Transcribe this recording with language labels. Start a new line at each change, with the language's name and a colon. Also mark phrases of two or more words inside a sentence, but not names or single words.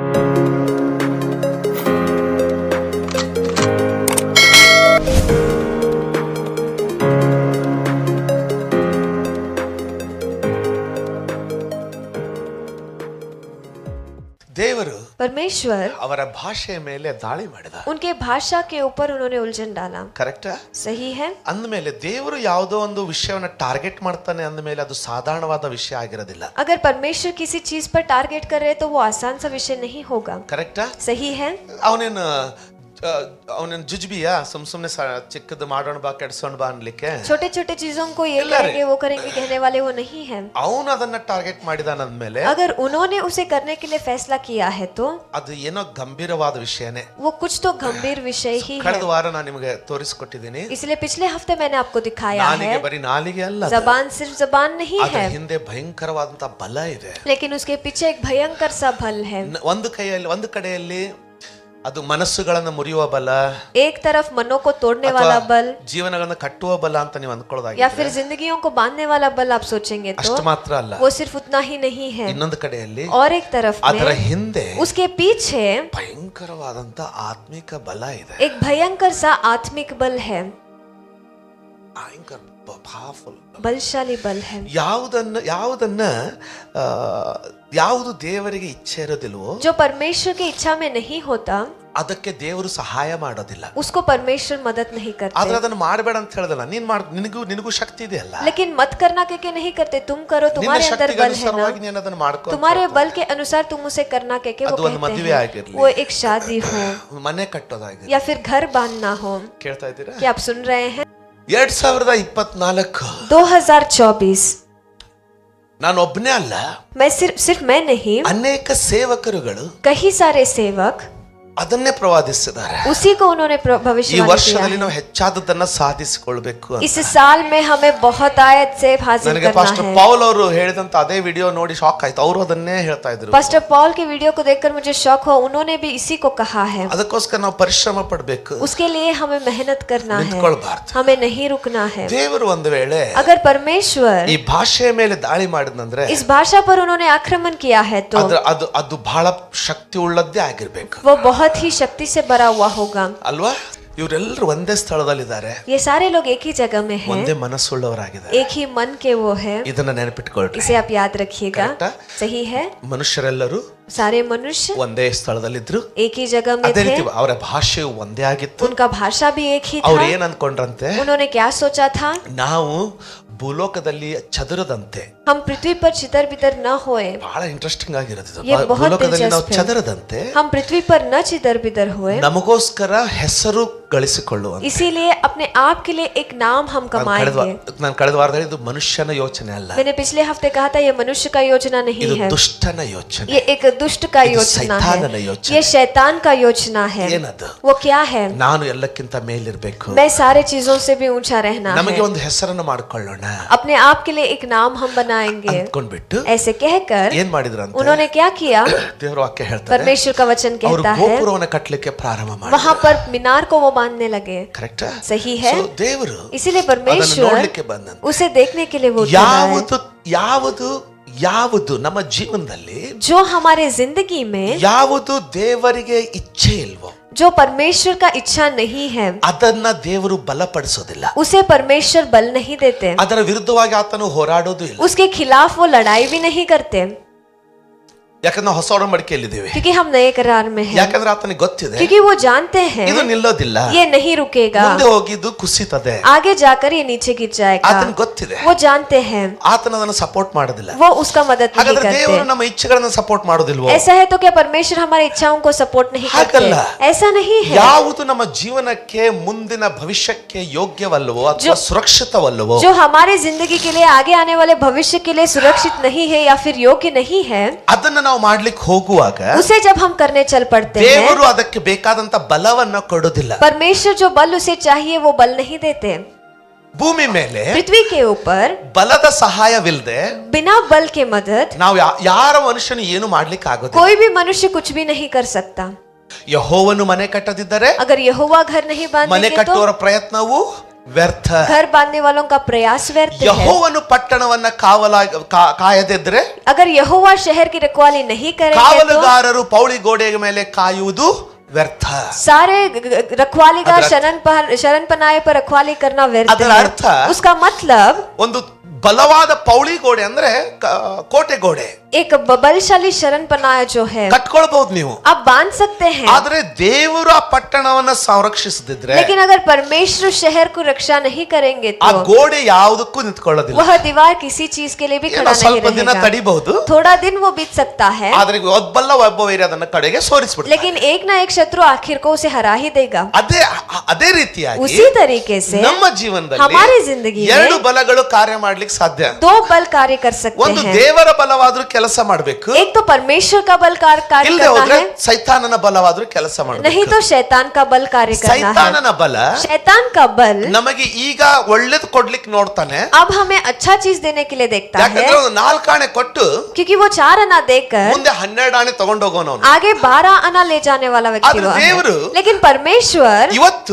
Kannada: ದೇವರು
Hindi: परमेश्वर
Kannada: ಅವರ ಭಾಷೆಯ ಮೇಲೆ ದಾಳಿ ಮಾಡಿದ.
Hindi: उनके भाषा के ऊपर उन्होंने उलझन डाला.
Kannada: ಕರೆಕ್ಟಾ?
Hindi: सही है.
Kannada: ಅಂದಮೇಲೆ ದೇವರು ಯಾವುದೋ ಒಂದು ವಿಷಯವನ್ನ ಟಾರ್ಗೆಟ್ ಮಾಡ್ತಾನೆ ಅಂದಮೇಲೆ ಅದು ಸಾಧಾರಣವಾದ ವಿಷಯ ಆಗಿರೋದಿಲ್ಲ.
Hindi: अगर परमेश्वर किसी चीज पर टारगेट कर रहे तो वो आसान सा विषय नहीं होगा.
Kannada: ಕರೆಕ್ಟಾ?
Hindi: सही है.
Kannada: ಅವನೇನು ಜುಜ್ಬಿಯಾ ಸುಮ್ನೆ ಚಿಕ್ಕದು ಮಾಡೋಣ ಬಾ ಕೆಡ್ಸೋಣ ಬಾ ಅನ್ಲಿಕ್ಕೆ
Hindi: छोटे छोटे चीजों को ये करेंगे वो करेंगे कहने वाले वो नहीं है.
Kannada: ಅವನು ಅದನ್ನ ಟಾರ್ಗೆಟ್ ಮಾಡಿದಾನಂದ್ಮೇಲೆ
Hindi: अगर उन्होंने उसे करने के लिए फैसला किया है तो
Kannada: ಅದು ಏನೋ ಗಂಭೀರವಾದ ವಿಷಯನೇ.
Hindi: वो कुछ तो गंभीर विषय ही है.
Kannada: ಕಳೆದ ವಾರ ನಾನು ನಿಮಗೆ ತೋರಿಸಿಕೊಟ್ಟಿದ್ದೀನಿ.
Hindi: इसलिए पिछले हफ्ते मैंने आपको दिखाया है
Kannada: ಬರೀ ನಾಲಿಗೆ ಅಲ್ಲ,
Hindi: जबान सिर्फ जबान नहीं है,
Kannada: ಹಿಂದೆ ಭಯಂಕರವಾದಂತ ಬಲ ಇದೆ.
Hindi: लेकिन उसके पीछे एक भयंकर सा बल है.
Kannada: ಒಂದು ಕಡೆಯಲ್ಲಿ ಅದು ಮನಸ್ಸುಗಳನ್ನು ಮುರಿಯುವ ಬಲ,
Hindi: एक तरफ मनों को तोड़ने वाला बल,
Kannada: ಜೀವನಗಳನ್ನು ಕಟ್ಟುವ ಬಲ ಅಂತ ನೀವು ಅಂದ್ಕೊಳ್ಳೋದಾಗಿದೆ.
Hindi: या फिर जिंदगियों को बांधने वाला बल आप सोचेंगे तो
Kannada: ಅಷ್ಟು ಮಾತ್ರ ಅಲ್ಲ,
Hindi: वो सिर्फ उतना ही नहीं है.
Kannada: ಇನ್ನೊಂದು ಕಡೆಯಲ್ಲಿ
Hindi: और एक तरफ
Kannada: ಅದರ
Hindi: में
Kannada: ಹಿಂದೆ
Hindi: उसके पीछे
Kannada: ಭಯಂಕರವಾದಂತ ಆತ್ಮಿಕ ಬಲ ಇದೆ.
Hindi: एक भयंकर सा आत्मिक बल है, बलशाली बल है.
Kannada: ಯಾವುದು ದೇವರಿಗೆ ಇಚ್ಛೆ ಇರೋದಿಲ್ವೋ,
Hindi: जो परमेश्वर की इच्छा में नहीं होता,
Kannada: ಅದಕ್ಕೆ ದೇವರು ಸಹಾಯ ಮಾಡೋದಿಲ್ಲ.
Hindi: उसको परमेश्वर मदद नहीं करते.
Kannada: ಆದ್ರೆ ಅದನ್ನ ಮಾಡಬೇಡ ಅಂತ ಹೇಳದಲ್ಲ, ನಿನಗೂ ಶಕ್ತಿ ಇದೆ ಅಲ್ಲ.
Hindi: लेकिन मत करना के नहीं करते, तुम करो, तुम्हारे अंदर बल है ना, तुम्हारे बल के अनुसार तुम उसे करना के वो कहते हैं. वो एक शादी हो,
Kannada: ಮನೆ ಕಟ್ಟೋದಾಗಿರಲಿ,
Hindi: या फिर घर बांधना हो.
Kannada: ಕೇಳ್ತಾ ಇದ್ದೀರಾ?
Hindi: क्या आप सुन रहे हैं? 2024 2024
Kannada: ನಾನು ಒಬ್ಬನೇ ಅಲ್ಲ,
Hindi: मैं सिर्फ मैं नहीं,
Kannada: ಅನೇಕ ಸೇವಕರುಗಳು
Hindi: कई सारे सेवक
Kannada: ಅದನ್ನೇ ಪ್ರವಾದಿಸಿದ್ದಾರೆ.
Hindi: उसी को उन्होंने
Kannada: ಈ
Hindi: भविष्यवाणी
Kannada: ವರ್ಷದಲ್ಲಿ
Hindi: किया
Kannada: ನಾವು ಹೆಚ್ಚಾದದನ್ನ ಸಾಧಿಸಿಕೊಳ್ಳಬೇಕು.
Hindi: है. इस साल में हमें बहुत आयत से हासिल
Kannada: ನನಗೆ
Hindi: करना
Kannada: ಪಾಸ್ಟರ್
Hindi: है.
Kannada: ಪೌಲ್ ಅವರು ಹೇಳಿದಂತ ಅದೇ ವಿಡಿಯೋ ನೋಡಿ ಶಾಕ್ ಆಯ್ತು. ಅವರು ಅದನ್ನೇ ಹೇಳ್ತಾ ಇದ್ರು.
Hindi: पास्टर पॉल की वीडियो को देखकर मुझे शौक हुआ, उन्होंने भी इसी को कहा है.
Kannada: ಅದಕ್ಕೋಸ್ಕರ ನಾವು ಪರಿಶ್ರಮ ಪಡಬೇಕು,
Hindi: उसके लिए हमें मेहनत करना है,
Kannada: ನಿಂತ್ಕೊಳ್ಬಾರ್ದು.
Hindi: हमें नहीं रुकना है.
Kannada: ದೇವರು ಒಂದು ವೇಳೆ
Hindi: अगर परमेश्वर
Kannada: ಈ ಭಾಷೆಯ ಮೇಲೆ ದಾಳಿ ಮಾಡಿದಂದ್ರೆ
Hindi: इस भाषा पर उन्होंने आक्रमण किया है तो
Kannada: ಅದು ಬಹಳ ಶಕ್ತಿ ಉಳ್ಳದ್ದೇ ಆಗಿರ್ಬೇಕು.
Hindi: वो बहुत ही शक्ति से भरा हुआ होगा,
Kannada: ಅಲ್ವಾ? ಇವರೆಲ್ಲರೂ ಒಂದೇ ಸ್ಥಳದಲ್ಲಿದ್ದಾರೆ,
Hindi: ये सारे लोग एक ही जगह में हैं,
Kannada: ಒಂದೇ ಮನಸ್ಸುಳ್ಳವರಾಗಿದ್ದಾರೆ.
Hindi: एक ही मन के वो है.
Kannada: ಇದನ್ನ ನೆನಪಿಟ್ಕೊಳ್ಳಿ.
Hindi: इसे आप याद रखिएगा. सही है.
Kannada: ಮನುಷ್ಯರೆಲ್ಲರೂ
Hindi: सारे मनुष्य
Kannada: ಒಂದೇ ಸ್ಥಳದಲ್ಲಿದ್ರು,
Hindi: एक ही जगह में
Kannada: ಅದೇ
Hindi: थे,
Kannada: ರೀತಿ ಅವರ ಭಾಷೆಯು ಒಂದೇ ಆಗಿತ್ತು.
Hindi: उनका भाषा भी एक ही
Kannada: ಅವ್ರು
Hindi: था.
Kannada: ಏನ್ ಅನ್ಕೊಂಡ್ರಂತೆ,
Hindi: उन्होंने क्या सोचा था,
Kannada: ನಾವು ಭೂಲೋಕದಲ್ಲಿ ಚದುರದಂತೆ,
Hindi: हम पृथ्वी पर चितर बितर न होए.
Kannada: ಬಹಳ ಇಂಟ್ರೆಸ್ಟಿಂಗ್ ಆಗಿರುತ್ತೆ.
Hindi: ये बहुत
Kannada: ಭೂಲೋಕದಲ್ಲಿ ನಾವು
Hindi: दिलचस्प है.
Kannada: ಚದರದಂತೆ
Hindi: हम पृथ्वी पर न चितर बितर होए,
Kannada: ನಮಗೋಸ್ಕರ ಹೆಸರು ಗಳಿಸಿಕೊಳ್ಳುವ.
Hindi: इसीलिए अपने आप के लिए एक नाम हम कमाएंगे.
Kannada: ನಾನು ಕಳೆದ ವಾರದಲ್ಲಿ ಇದು ಮನುಷ್ಯನ ಯೋಚನೆ ಅಲ್ಲ,
Hindi: मैंने पिछले हफ्ते कहा था ये मनुष्य का योजना नहीं
Kannada: ಇದು
Hindi: है,
Kannada: ದುಷ್ಟನ ಯೋಚನೆ,
Hindi: ये एक दुष्ट का
Kannada: ಇದು
Hindi: योजना
Kannada: ಸೈತಾನನ
Hindi: है,
Kannada: ಯೋಚನೆ.
Hindi: ये शैतान का योजना है.
Kannada: ಏನದು?
Hindi: वो क्या है?
Kannada: ನಾನು ಎಲ್ಲಕ್ಕಿಂತ ಮೇಲಿರ್ಬೇಕು,
Hindi: मैं सारे चीजों से भी ऊंचा रहना
Kannada: ನಮಗೆ
Hindi: है.
Kannada: ಒಂದು ಹೆಸರನ್ನು ಮಾಡ್ಕೊಳ್ಳೋಣ
Hindi: अपने आप के लिए एक नाम हम बनाएंगे.
Kannada: ಅಂದ್ಕೊಂಡ್ಬಿಟ್ಟು
Hindi: ऐसे कहकर
Kannada: ಏನ್ ಮಾಡಿದ್ರಂತೆ,
Hindi: उन्होंने क्या किया?
Kannada: ದೇವರ ವಾಕ್ಯ ಹೇಳ್ತಾರೆ,
Hindi: परमेश्वर का वचन
Kannada: ಅವರು
Hindi: कहता है
Kannada: ಗೋಪುರವನ್ನು ಕಟ್ಟಲಿಕ್ಕೆ ಪ್ರಾರಂಭ ಮಾಡಿದ್ರು.
Hindi: वहां पर मीनार को वो बांधने लगे.
Kannada: ಕರೆಕ್ಟಾ?
Hindi: सही है.
Kannada: ದೇವರು
Hindi: इसीलिए
Kannada: ಅದನ್ನು
Hindi: परमेश्वर
Kannada: ನೋಡ್ಲಿಕ್ಕೆ ಬಂದಂತೆ.
Hindi: उसे देखने के लिए वो उतरा है.
Kannada: ಯಾವುದು ನಮ್ಮ ಜೀವನದಲ್ಲಿ,
Hindi: जो हमारे जिंदगी में
Kannada: ಯಾವುದು ದೇವರಿಗೆ ಇಚ್ಛೆ ಇಲ್ವೋ,
Hindi: जो परमेश्वर का इच्छा नहीं है,
Kannada: ಅದನ್ನ ದೇವರು ಬಲಪಡಿಸೋದಿಲ್ಲ.
Hindi: उसे परमेश्वर बल नहीं देते,
Kannada: ಅದರ ವಿರುದ್ಧವಾಗಿ ಆತನು ಹೋರಾಡೋದು ಇಲ್ಲ.
Hindi: उसके खिलाफ वो लड़ाई भी नहीं करते,
Kannada: ಯಾಕಂದ್ರೆ ನಾವು ಹೊಸ ಒಡಂಬಡಿಕೆಯಲ್ಲಿದ್ದೇವೆ.
Hindi: क्योंकि हम नए करार में हैं,
Kannada: ಯಾಕಂದ್ರೆ ಆತನಿಗೆ ಗೊತ್ತಿದೆ
Hindi: क्योंकि वो जानते हैं
Kannada: ಇದು ನಿಲ್ಲೋದಿಲ್ಲ,
Hindi: ये नहीं रुकेगा,
Kannada: ಮುಂದೆ ಹೋಗಿದ್ದು ಕುಸಿತದೆ.
Hindi: आगे जाकर ये नीचे गिर जाएगा.
Kannada: ಆತನಿಗೆ ಗೊತ್ತಿದೆ,
Hindi: वो जानते हैं,
Kannada: ಆತನ ಅದನ್ನು ಸಪೋರ್ಟ್ ಮಾಡೋದಿಲ್ಲ.
Hindi: वो उसका मदद नहीं
Kannada: ಹಾಗಾದ್ರೆ ದೇವರು
Hindi: करते.
Kannada: ನಮ್ಮ ಇಚ್ಛೆಗಳನ್ನು ಸಪೋರ್ಟ್ ಮಾಡೋದಿಲ್ವೋ?
Hindi: ऐसा है तो क्या परमेश्वर हमारी इच्छाओं को सपोर्ट नहीं करते?
Kannada: ಹಾಗಲ್ಲ.
Hindi: ऐसा नहीं है.
Kannada: ಯಾವುದು ನಮ್ಮ ಜೀವನಕ್ಕೆ ಮುಂದಿನ ಭವಿಷ್ಯಕ್ಕೆ ಯೋಗ್ಯವಲ್ಲವೋ ಅಥವಾ ಸುರಕ್ಷಿತವಲ್ಲವೋ,
Hindi: जो हमारी जिंदगी के लिए आगे आने वाले भविष्य के लिए सुरक्षित नहीं है या फिर योग्य नहीं है,
Kannada: ಅದನ್ನ ನಾವು ಮಾಡ್ಲಿಕ್ಕೆ ಹೋಗುವಾಗ
Hindi: उसे जब हम करने चल पड़ते हैं,
Kannada: ದೇವರು ಅದಕ್ಕೆ ಬೇಕಾದಂತ ಬಲವನ್ನ ಕೊಡೋದಿಲ್ಲ.
Hindi: परमेश्वर जो बल उसे चाहिए वो बल नहीं देते.
Kannada: ಭೂಮಿ ಮೇಲೆ
Hindi: पृथ्वी के ऊपर
Kannada: ಬಲದ ಸಹಾಯವಿಲ್ಲದೆ
Hindi: बिना बल के मदद
Kannada: ನಾವು ಯಾರ ಮನುಷ್ಯನು ಏನು ಮಾಡ್ಲಿಕ್ಕೆ ಆಗೋದಿಲ್ಲ.
Hindi: कोई भी मनुष्य कुछ भी नहीं कर सकता.
Kannada: ಯೆಹೋವನು ಮನೆ ಕಟ್ಟದಿದ್ದರೆ
Hindi: अगर यहोवा घर नहीं
Kannada: ಮನೆ
Hindi: बांधेंगे तो
Kannada: ಕಟ್ಟುವವರ ಪ್ರಯತ್ನವು ವ್ಯರ್ಥ.
Hindi: घर बांधने वालों का प्रयास व्यर्थ है.
Kannada: ಯೆಹೋವನು ಪಟ್ಟಣವನ್ನ ಕಾಯದಿದ್ರೆ,
Hindi: अगर यहोवा शहर की रखवाली नहीं करेंगे तो
Kannada: ಕಾವಲುಗಾರರು ಪೌಳಿ ಗೋಡೆಯ ಮೇಲೆ ಕಾಯುವುದು ವ್ಯರ್ಥ.
Hindi: सारे रखवालीगार शरण पनाये पर रखवाली करना व्यर्थ
Kannada: ಅದರ
Hindi: है.
Kannada: ಅರ್ಥ
Hindi: उसका मतलब
Kannada: ಒಂದು ಬಲವಾದ ಪೌಳಿ ಗೋಡೆ ಅಂದ್ರೆ ಕೋಟೆ ಗೋಡೆ
Hindi: एक बलशाली शरण पनाया जो है
Kannada: ಕಟ್ಕೊಳ್ಬಹುದು ನೀವು,
Hindi: आप बांध सकते हैं.
Kannada: ಆದ್ರೆ ದೇವರು ಆ ಪಟ್ಟಣವನ್ನ ಸಂರಕ್ಷಿಸದಿದ್ರೆ,
Hindi: लेकिन अगर परमेश्वर शहर को रक्षा नहीं करेंगे
Kannada: ಆ
Hindi: तो
Kannada: ಗೋಡೆ ಯಾವುದಕ್ಕೂ ನಿಂತ್ಕೊಳ್ಳೋದಿಲ್ಲ.
Hindi: वह दीवार किसी चीज के लिए भी खड़ा नहीं
Kannada: ಸ್ವಲ್ಪ ದಿನ
Hindi: रहेगा.
Kannada: ತಡಿಬಹುದು,
Hindi: थोड़ा दिन वो बीत सकता है,
Kannada: ಆದ್ರೆ ಒಬ್ಬಲ್ಲ ಒಬ್ಬ ವೈರಿ ಅದನ್ನ ಕಡೆಗೆ ಸೋರಿಸ್ಬಿಡ್ತಾನೆ.
Hindi: लेकिन एक ना एक शत्रु आखिर को उसे हरा ही देगा.
Kannada: ಅದೇ ರೀತಿಯಾಗಿ
Hindi: उसी तरीके से
Kannada: ನಮ್ಮ ಜೀವನದಲ್ಲಿ
Hindi: हमारी जिंदगी
Kannada: ಎರಡು
Hindi: में
Kannada: ಬಲಗಳು ಕಾರ್ಯ ಮಾಡ್ಲಿಕ್ಕೆ ಸಾಧ್ಯ.
Hindi: दो बल कार्य कर सकते
Kannada: ಒಂದು
Hindi: हैं.
Kannada: ದೇವರ ಬಲವಾದ್ರೂ ಕೆಲಸ ಮಾಡಬೇಕು,
Hindi: एक तो परमेश्वर का बल कार्य
Kannada: ಇಲ್ಲದೆ
Hindi: करना
Kannada: ಹೋದ್ರೆ
Hindi: है,
Kannada: ಸೈತಾನನ ಬಲವಾದ್ರೂ ಕೆಲಸ ಮಾಡಬೇಕು.
Hindi: नहीं तो शैतान का बल कार्य करना है.
Kannada: ಸೈತಾನನ ಬಲ
Hindi: शैतान का बल
Kannada: ನಮಗೆ ಈಗ ಒಳ್ಳೇದು ಕೊಡ್ಲಿಕ್ಕೆ ನೋಡ್ತಾನೆ,
Hindi: अब हमें अच्छा चीज देने के लिए देखता है,
Kannada: ಯಾಕಂದ್ರೆ ಒಂದು 4 ಆಣೆ ಕೊಟ್ಟು
Hindi: क्योंकि वो 4 आना देकर
Kannada: ಮುಂದೆ 12 ಆಣೆ ತಗೊಂಡೋಗೋನವನು.
Hindi: आगे 12 आना ले जाने वाला व्यक्ति
Kannada: आದ್ರೆ
Hindi: वो है.
Kannada: ದೇವರು
Hindi: लेकिन परमेश्वर
Kannada: ಇವತ್ತು